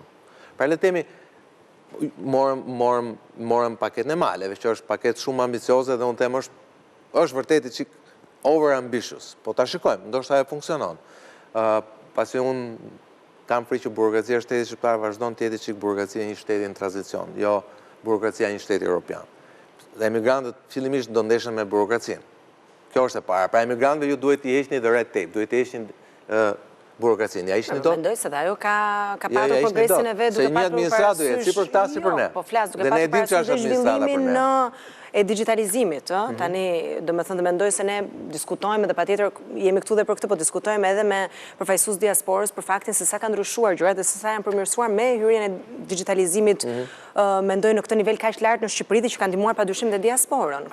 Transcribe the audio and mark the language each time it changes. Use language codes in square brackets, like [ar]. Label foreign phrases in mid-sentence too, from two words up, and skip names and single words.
[sq] Pra le temi, morëm paketën e maleve, që është paketë shumë ambicioze dhe unë them është vërtet i çik [en] over ambitious, [sq] po ta shikojmë, ndoshta e funksionon. Pasi unë kam frikë që burokracia e shtetit shqiptar vazhdon të jetë çik burokracia e një shteti në tranzicion, jo burokracia e një shteti evropian. Dhe emigrantët fillimisht do ndeshen me burokracinë. Kjo është e para. Pra emigrantëve ju duhet t'i heqni [en] the red tape, [sq] duhet t'i heqni burokracinë. Ja ishni dot? Mendoj se dhe ajo ka patur progresin e vetë, duke patur parasysh. Si për këta, si për ne. Po flas, duke patur parasysh zhvillimin e digitalizimit. Tani, do me thënë, mendoj se ne diskutojmë dhe patjetër jemi këtu dhe për këtë, po diskutojmë edhe me përfaqësues diasporës për faktin se sa ka ndryshuar gjërat dhe se sa janë përmirësuar me hyrjen e digitalizimit, mendoj në këtë nivel kaq lart në Shqipëri dhe që ka ndihmuar padyshim dhe diasporën.